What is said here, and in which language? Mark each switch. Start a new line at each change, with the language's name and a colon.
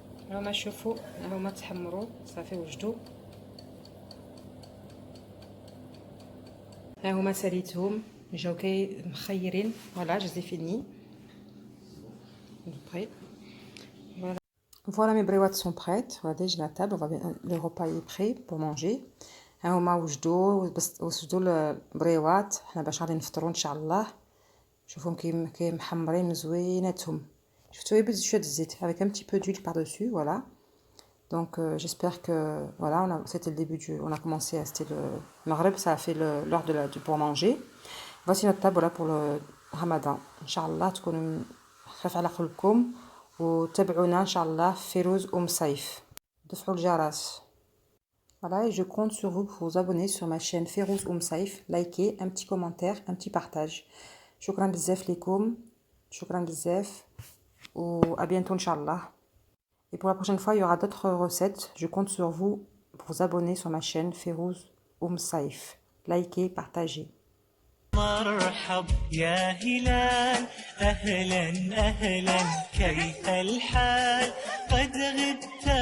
Arabic: هما شوفوا هما تحمروا صافي وجدوا. ها هما ساليتهم جاو كي مخيرين.
French: فوالا جو فيني. Prêt. Voilà. Voilà, mes bréouates sont prêtes. Voilà, déjà la table, le repas est prêt pour manger.
Arabic: ها هما وجدوا البريوات. حنا باش غادي نفطروا ان شاء الله. شوفهم كي محمرين زويناتهم. شفتوا يبز شويه الزيت
French: avec un petit peu d'huile par-dessus, voilà. Donc j'espère que voilà, c'était le début on a commencé c'était le maghrib, ça a fait l'heure pour manger. Voici notre table voilà pour le Ramadan.
Arabic: Inch'Allah تكونوا خفيف على قلبكم وتابعونا ان شاء الله في فيروز سيف. دفعوا الجرس.
French: Voilà, et je compte sur vous pour vous abonner sur ma chaîne Férouz Saif, likez, un petit commentaire, un petit partage.
Arabic: Shukran bzaf likoum, shukran bzaf,
French: ou à bientôt
Arabic: Inch'Allah.
French: Et pour la prochaine fois, il y aura d'autres recettes. Je compte sur vous pour vous abonner sur ma chaîne Férouz Saif. Likez, partagez.
Arabic: مرحب يا هلال أهلا أهلا كيف الحال قد غبت